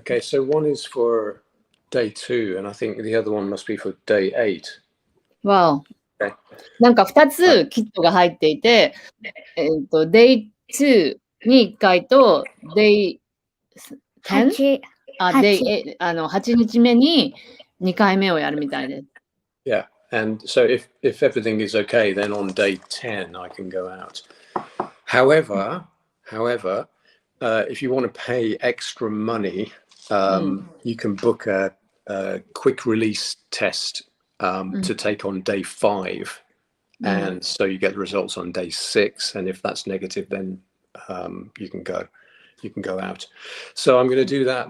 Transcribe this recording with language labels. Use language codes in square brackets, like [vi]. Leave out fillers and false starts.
[en] Okay, so one is for day 2, and I think the other one must be for day 8. [ja] わお。 [en] Okay. [ja] なんか2つキットが入っていて、Day 2に1回と Day 10? 8日目に2回目をやるみたいです。 [en] Yeah, and so if everything is okay, then on day 10 I can go out. However, if you want to pay extra money, you can book a quick release test to take on day 5, and so you get the results on day 6, and if that's negative, then you can go out. So I'm going to do that.